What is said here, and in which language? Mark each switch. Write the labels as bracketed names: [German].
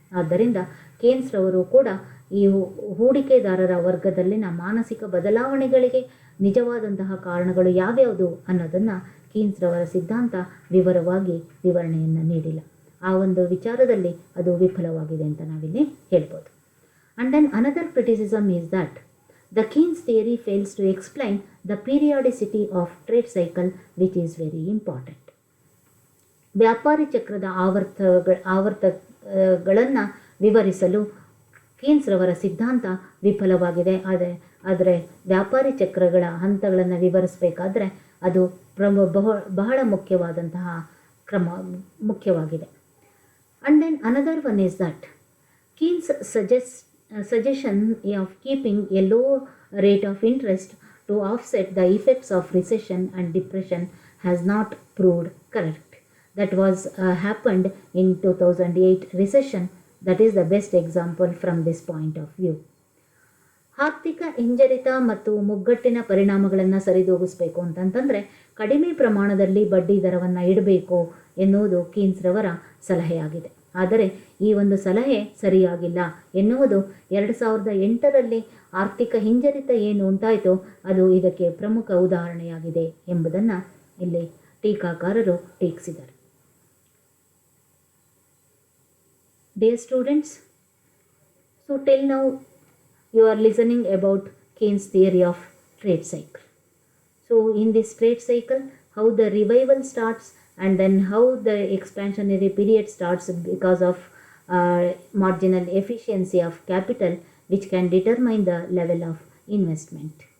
[Kannada] ಆದ್ದರಿಂದ ಕೇನ್ಸ್ರವರು ಕೂಡ ಈ ಹೂಡಿಕೆದಾರರ ವರ್ಗದಲ್ಲಿನ ಮಾನಸಿಕ ಬದಲಾವಣೆಗಳಿಗೆ ನಿಜವಾದಂತಹ ಕಾರಣಗಳು ಯಾವ್ಯಾವುದು ಅನ್ನೋದನ್ನು ಕೇನ್ಸ್ರವರ ಸಿದ್ಧಾಂತ ವಿವರವಾಗಿ ವಿವರಣೆಯನ್ನು ನೀಡಿಲ್ಲ. ಆ ಒಂದು ವಿಚಾರದಲ್ಲಿ ಅದು ವಿಫಲವಾಗಿದೆ ಅಂತ ನಾವಿಲ್ಲಿ ಹೇಳ್ಬೋದು. [English] And then another criticism is that the Keynes theory fails to explain the periodicity of trade cycle, which is very important. [Kannada] ವ್ಯಾಪಾರಿ ಚಕ್ರದ ಆವರ್ತಗಳನ್ನು ವಿವರಿಸಲು ಕೇನ್ಸ್ರವರ ಸಿದ್ಧಾಂತ ವಿಫಲವಾಗಿದೆ. ಆದರೆ ವ್ಯಾಪಾರಿ ಚಕ್ರಗಳ ಹಂತಗಳನ್ನು ವಿವರಿಸಬೇಕಾದ್ರೆ ಅದು ಬಹಳ ಮುಖ್ಯವಾದಂತಹ ಮುಖ್ಯವಾಗಿದೆ. [English] And then another one is that Keynes suggestion of keeping a low rate of interest to offset the effects of recession and depression has not proved correct. That was happened in 2008 recession. That is the best example from this point of view. [Kannada] ಆರ್ಥಿಕ ಹಿಂಜರಿತ ಮತ್ತು ಮುಗ್ಗಟ್ಟಿನ ಪರಿಣಾಮಗಳನ್ನು ಸರಿದೂಗಿಸಬೇಕು ಅಂತಂತಂದರೆ ಕಡಿಮೆ ಪ್ರಮಾಣದಲ್ಲಿ ಬಡ್ಡಿ ದರವನ್ನು ಇಡಬೇಕು ಎನ್ನುವುದು ಕೇನ್ಸ್ರವರ ಸಲಹೆಯಾಗಿದೆ. ಆದರೆ ಈ ಒಂದು ಸಲಹೆ ಸರಿಯಾಗಿಲ್ಲ ಎನ್ನುವುದು 2008ರಲ್ಲಿ ಆರ್ಥಿಕ ಹಿಂಜರಿತ ಏನು ಉಂಟಾಯಿತೋ ಅದು ಇದಕ್ಕೆ ಪ್ರಮುಖ ಉದಾಹರಣೆಯಾಗಿದೆ ಎಂಬುದನ್ನು ಇಲ್ಲಿ ಟೀಕಾಕಾರರು ಟೀಕಿಸಿದ್ದಾರೆ. [English] Dear students, so till now you are listening about Keynes theory of trade cycle. So in this trade cycle, how the revival starts and then how the expansionary period starts because of marginal efficiency of capital, which can determine the level of investment.